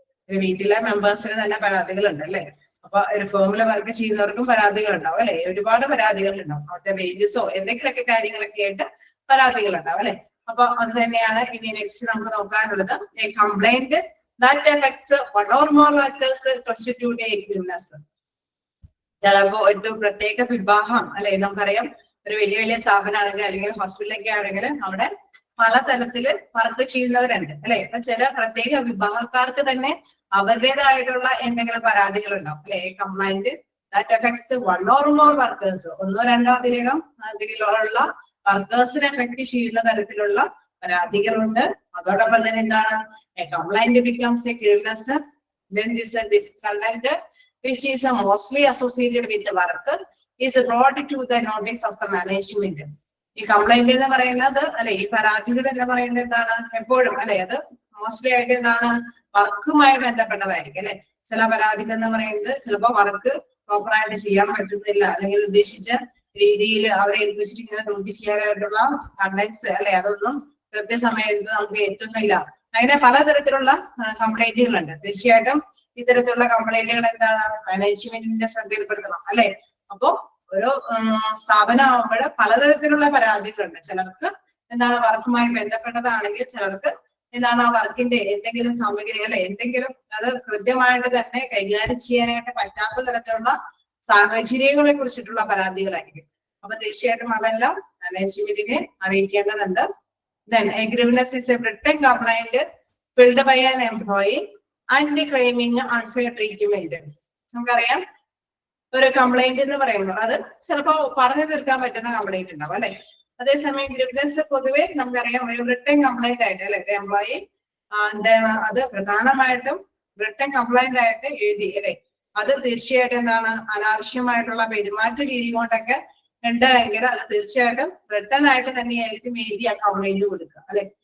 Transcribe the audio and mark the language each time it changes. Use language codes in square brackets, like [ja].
[ml] ഒരു വീട്ടിലെ മെമ്പേഴ്സിന് തന്നെ പരാതികൾ ഉണ്ട് അല്ലെ. അപ്പൊ ഒരു ഫേമിൽ വർക്ക് ചെയ്യുന്നവർക്കും പരാതികൾ ഉണ്ടാവും അല്ലെ, ഒരുപാട് പരാതികൾ ഉണ്ടാവും, അവരുടെ വേജസോ എന്തെങ്കിലുമൊക്കെ കാര്യങ്ങളൊക്കെ ആയിട്ട് പരാതികൾ ഉണ്ടാവും അല്ലെ. അപ്പൊ അത് തന്നെയാണ് ഇനി നെക്സ്റ്റ് നമുക്ക് നോക്കാനുള്ളത്. [en] A complaint that affects one or more workers constitute a grievance. [ml] ചിലപ്പോ ഒരു പ്രത്യേക വിഭാഗം അല്ലെ, നമുക്കറിയാം ഒരു വലിയ വലിയ സ്ഥാപനമാണെങ്കിൽ അല്ലെങ്കിൽ ഹോസ്പിറ്റലൊക്കെ ആണെങ്കിൽ അവിടെ പലതരത്തില് വർക്ക് ചെയ്യുന്നവരുണ്ട് അല്ലെ. അപ്പൊ ചില പ്രത്യേക വിഭാഗക്കാർക്ക് തന്നെ അവരുടേതായിട്ടുള്ള എന്തെങ്കിലും പരാതികൾ ഉണ്ടാവും അല്ലെ. [en] complaint that affects one or more workers, [ml] ഒന്നോ രണ്ടോ അതിലുള്ള വർക്കേഴ്സിനെ എഫക്ട് ചെയ്യുന്ന തരത്തിലുള്ള പരാതികളുണ്ട്. അതോടൊപ്പം തന്നെ എന്താണ്, [en] Complaint becomes a grievance when this discontent which is mostly associated with the work is brought to the notice of the management. [ml] ഈ കംപ്ലൈന്റ് എന്ന് പറയുന്നത് അല്ലെ, ഈ പരാതികൾ എന്ന് പറയുന്നത് എന്താണ്, എപ്പോഴും അല്ലെ അത് മോസ്റ്റ്ലി ആയിട്ട് എന്താണ് വർക്കുമായി ബന്ധപ്പെട്ടതായിരിക്കും അല്ലെ. ചില പരാതികൾ എന്ന് പറയുന്നത് ചിലപ്പോ വർക്ക് പ്രോപ്പറായിട്ട് ചെയ്യാൻ പറ്റുന്നില്ല, അല്ലെങ്കിൽ ഉദ്ദേശിച്ച രീതിയിൽ അവരെ ഏൽപ്പിച്ചിരിക്കുന്ന ഡ്യൂട്ടി ചെയ്യാനായിട്ടുള്ള കണ്ടന്റ്സ് അല്ലെ അതൊന്നും കൃത്യസമയത്ത് നമുക്ക് എത്തുന്നില്ല. അങ്ങനെ പലതരത്തിലുള്ള കംപ്ലൈന്റുകളുണ്ട്. തീർച്ചയായിട്ടും ഇത്തരത്തിലുള്ള കംപ്ലൈന്റുകൾ എന്താണ് മാനേജ്മെന്റിന്റെ ശ്രദ്ധയിൽപ്പെടുത്തണം അല്ലെ. അപ്പോ ഒരു സ്ഥാപനമാകുമ്പോൾ പലതരത്തിലുള്ള പരാതികളുണ്ട്. ചിലർക്ക് എന്താണ് വർക്കുമായി ബന്ധപ്പെട്ടതാണെങ്കിൽ ചിലർക്ക് എന്താണ് ആ വർക്കിന്റെ എന്തെങ്കിലും സാമഗ്രി അല്ലെ എന്തെങ്കിലും അത് കൃത്യമായിട്ട് തന്നെ കൈകാര്യം ചെയ്യാനായിട്ട് പറ്റാത്ത തരത്തിലുള്ള സാഹചര്യങ്ങളെ കുറിച്ചിട്ടുള്ള പരാതികളായിരിക്കും. അപ്പൊ തീർച്ചയായിട്ടും അതെല്ലാം മാനേജ്മെന്റിനെ അറിയിക്കേണ്ടതുണ്ട്. [en] Then a grievance is a written complaint filled by an employee and claiming unfair treatment. [ml] നമുക്കറിയാം ഒരു കംപ്ലൈന്റ് എന്ന് പറയുമ്പോൾ അത് ചിലപ്പോ പറഞ്ഞു തീർക്കാൻ പറ്റുന്ന കംപ്ലൈന്റ് ഉണ്ടാവും അല്ലെ. അതേസമയം ഗ്രീവൻസ് പൊതുവെ നമുക്കറിയാം ഒരു റിട്ടേൺ കംപ്ലൈന്റ് ആയിട്ട് അല്ലെ എംപ്ലോയി അത് പ്രധാനമായിട്ടും റിട്ടേൺ കംപ്ലൈന്റ് ആയിട്ട് എഴുതി അല്ലെ. അത് തീർച്ചയായിട്ടും എന്താണ് അനാവശ്യമായിട്ടുള്ള പെരുമാറ്റ രീതി കൊണ്ടൊക്കെ ഉണ്ടെങ്കിൽ അത് തീർച്ചയായിട്ടും റിട്ടേൺ ആയിട്ട് തന്നെയായിരിക്കും എഴുതി ആ കംപ്ലൈന്റ് കൊടുക്കുക അല്ലെ.